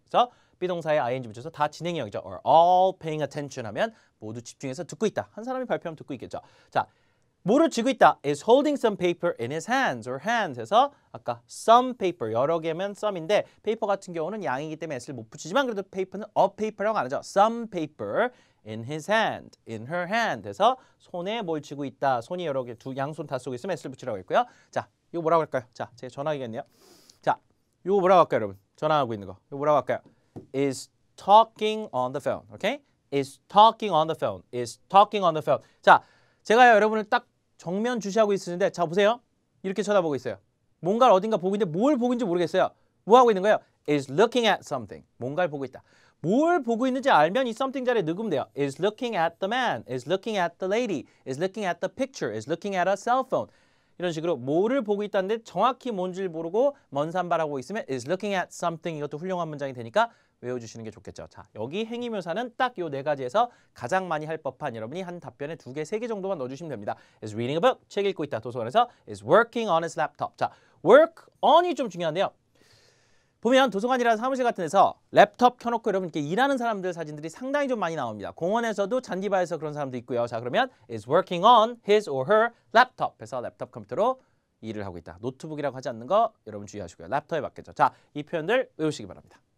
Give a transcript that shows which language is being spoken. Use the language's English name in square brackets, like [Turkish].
[Korean] 그래서 비동사에 ing 붙여서 다 진행형이죠. [English] Are all paying attention [Korean] 하면 모두 집중해서 듣고 있다. 한 사람이 발표하면 듣고 있겠죠. 자, 뭐를 쥐고 있다? [English] Is holding some paper in his hands [Korean] or hands 해서 아까 some paper 여러 개면 some인데 paper 같은 경우는 양이기 때문에 s를 못 붙이지만 그래도 paper는 a paper라고 안 하죠. [English] Some paper in his hand, in her hand [Korean] 해서 손에 뭘 쥐고 있다. 손이 여러 개, 두 양손 다 쏘고 있으면 s를 붙이라고 했고요. 자, 이거 뭐라고 할까요? 자, 제 전화기겠네요. 자, 이거 뭐라고 할까요, 여러분? 전화하고 있는 거. 이거 뭐라고 할까요? [English] Is talking on the phone. Okay? Is talking on the phone. Is talking on the phone. [Korean] 자, 제가 여러분을 딱 정면 주시하고 있으는데 자 보세요. 이렇게 쳐다보고 있어요. 뭔가를 어딘가 보고 있는데 뭘 보고 있는지 모르겠어요. 뭐 하고 있는 거예요? [English] Is looking at something. [Korean] 뭔가를 보고 있다. 뭘 보고 있는지 알면 이 something 자리에 넣으면 돼요. [English] Is looking at the man. Is looking at the lady. Is looking at the picture. Is looking at a cell phone. [Korean] 이런 식으로 뭐를 보고 있다는데 정확히 뭔지를 모르고 먼 산발하고 있으면 [English] is looking at something [Korean] 이것도 훌륭한 문장이 되니까 외워주시는 게 좋겠죠. 자, 여기 행위묘사는 딱 요 네 가지에서 가장 많이 할 법한 여러분이 한 답변에 2개, 3개 정도만 넣어주시면 됩니다. [English] is reading a book, [Korean] 책 읽고 있다. 도서관에서 [English] is working on his laptop. [Korean] 자, work on이 좀 중요한데요. 보면 도서관이라는 사무실 같은 데서 랩톱 켜놓고 여러분 이렇게 일하는 사람들 사진들이 상당히 좀 많이 나옵니다. 공원에서도 잔디바에서 그런 사람도 있고요. 자, 그러면 [English] is working on his or her laptop [Korean] 해서 랩톱 컴퓨터로 일을 하고 있다. 노트북이라고 하지 않는 거 여러분 주의하시고요. 랩톱에 맞겠죠. 자, 이 표현들 외우시기 바랍니다.